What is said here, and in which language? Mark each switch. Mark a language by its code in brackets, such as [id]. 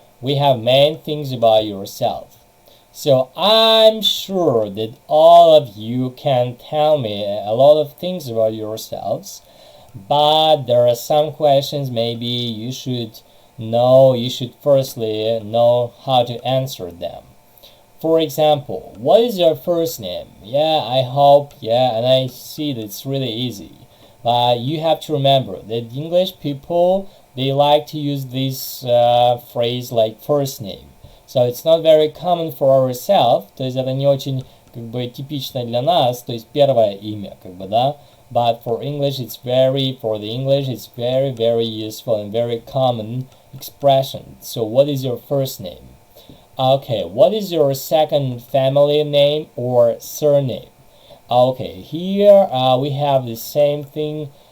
[en] We have main things about yourself. So I'm sure that all of you can tell me a lot of things about yourselves, but there are some questions maybe you should firstly know how to answer them. For example, what is your first name? Yeah, I hope, and I see that it's really easy. But you have to remember that English people, they like to use this phrase like first name. So it's not very common for ourselves, [ru] то есть это не очень типично для нас, то есть первое имя, да. [en] But for the English, it's very, very useful and very common expression. So what is your first name? Okay, what is your second family name or surname? Okay, here we have the same thing.